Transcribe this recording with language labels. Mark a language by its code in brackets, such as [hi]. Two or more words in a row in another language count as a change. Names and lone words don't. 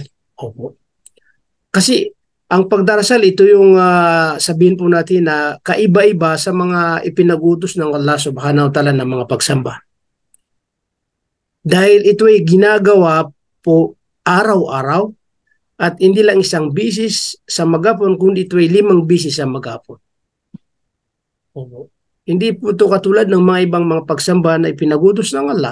[tl] Opo. Kasi ang pagdarasal, ito yung sabihin po natin na kaiba-iba sa mga ipinagutos ng Allah [ar] subhanahu wa ta'ala [tl] ng mga pagsamba. Dahil ito ay ginagawa po araw-araw at hindi lang isang bisis sa maghapon, kundi ito ay 5 bisis sa maghapon. Opo. Hindi po ito katulad ng mga ibang mga pagsamba na ipinagutos ng Allah.